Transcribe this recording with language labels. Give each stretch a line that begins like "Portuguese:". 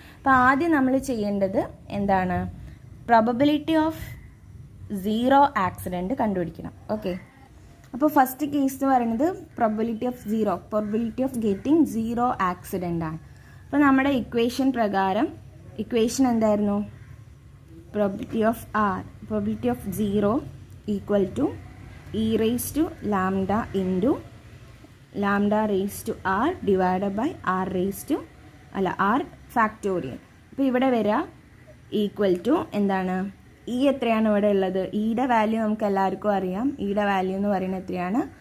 Malayalam: അപ്പോൾ ആദ്യം നമ്മൾ ചെയ്യേണ്ടത് എന്താണ്? പ്രോബബിലിറ്റി ഓഫ് 0 ആക്സിഡൻറ്റ് കണ്ടുപിടിക്കണം. ഓക്കെ, അപ്പോൾ ഫസ്റ്റ് കേസ് എന്ന് പറയുന്നത് probability of 0, probability of getting 0 accident ആണ്. അപ്പോൾ നമ്മുടെ ഇക്വേഷൻ പ്രകാരം ഇക്വേഷൻ എന്തായിരുന്നു?
English: Probability of probability of 0 equal to e raised to lambda into lambda raised to r divided by r raised to r factorial.
Malayalam: അപ്പോൾ ഇവിടെ വരിക ഈക്വൽ ടു എന്താണ്? E എത്രയാണ് ഇവിടെ ഉള്ളത്? ഇയുടെ വാല്യൂ നമുക്ക് എല്ലാവർക്കും അറിയാം. ഇയുടെ വാല്യൂ എന്ന് പറയുന്നത് എത്രയാണ്?